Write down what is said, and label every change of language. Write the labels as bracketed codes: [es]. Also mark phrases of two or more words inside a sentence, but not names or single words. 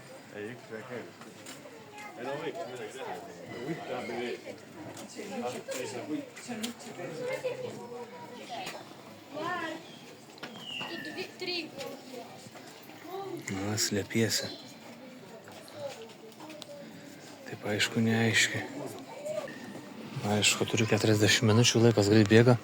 [et] Ei, üks väga keeruline. Ei no võiks midagi teha. Võit tahab ju [lv] Na, slepiesi. [lt] Taip, aišku, neaiškiai. Aišku, turiu 40 minučių, laikas greit bėga.